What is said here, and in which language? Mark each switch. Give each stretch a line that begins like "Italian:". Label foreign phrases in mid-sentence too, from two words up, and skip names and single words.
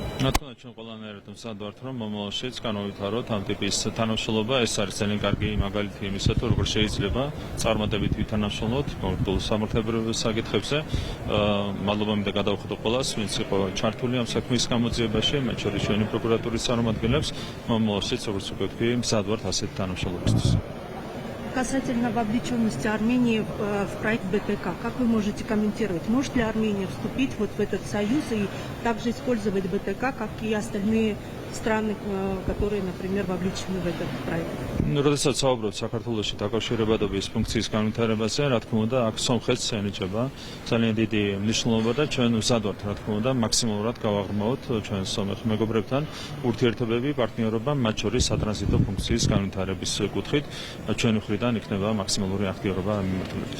Georgian: რა თქმა უნდა ჩვენ ყველანაირად მზად ვართ, რომ მომავალშიც განავითაროთ ამ ტიპის თანამშრომლობა, ეს არის ძალიან კარგი მაგალითი იმისა, თუ როგორ შეიძლება წარმატებით ვითანამშრომლოთ კონკრეტულ სამართლებრივ საკითხებზე. მადლობა მინდა გადავხადო ყველას, ვინც იყო ჩართული ამ საქმის გამოძიებაში, მათ შორის ჩვენი პროკურატურის წარმომადგენლებს. Მომავალშიც, როგორც უკვე ვთქვი, მზად ვართ ასეთ თანამშრომლობისთვის.
Russian: Касательно вовлеченности Армении в проект БТК, как вы можете комментировать? Может ли Армения вступить вот в этот союз и также использовать БТК, как и остальные страны, которые, например, вовлечены в этот проект?
Georgian: როდესაც საუბრობთ საქართველოში დაკავშირებადობის ფუნქციის განვითარებაზე, რა თქმა უნდა, აქ სომხეთს ენიჭება ძალიან დიდი მნიშვნელობა და ჩვენ მზად ვართ, რა თქმა უნდა, მაქსიმალურად გავაღრმავოთ ჩვენ სომეხ მეგობრებთან ურთიერთობები, პარტნიორობა, მათ შორის სატრანზიტო ფუნქციის განვითარების კუთხით, ჩვენი მხრიდან იქნება მაქსიმალური აქტიურობა ამ მიმართულებით.